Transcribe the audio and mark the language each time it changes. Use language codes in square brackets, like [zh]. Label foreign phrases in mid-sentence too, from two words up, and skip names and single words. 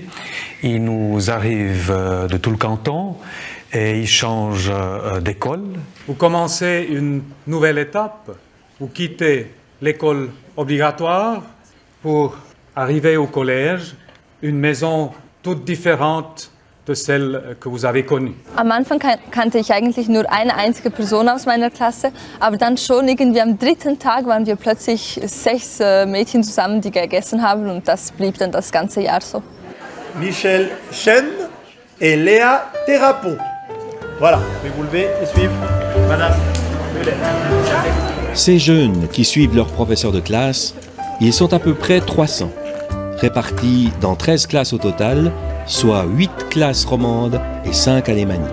[fr] Ils nous arrivent de tout le canton et ils changent d'école. Vous commencez une nouvelle étape. Vous quittez l'école obligatoire pour arriver au collège, une maison toute différente de celle que vous avez connue. [de] Am Anfang kannte ich eigentlich nur eine einzige Person aus meiner Klasse, aber dann schon irgendwie am dritten Tag waren wir plötzlich 6 Mädchen zusammen, die gegessen haben, und das blieb dann das ganze Jahr so. [fr] Michel Chen et Léa Thérapon. Voilà, je vais vous lever et suivre Madame Muller. Ces jeunes qui suivent leur professeur de classe, ils sont à peu près 300, répartis dans 13 classes au total, soit 8 classes romandes et 5 alémaniques.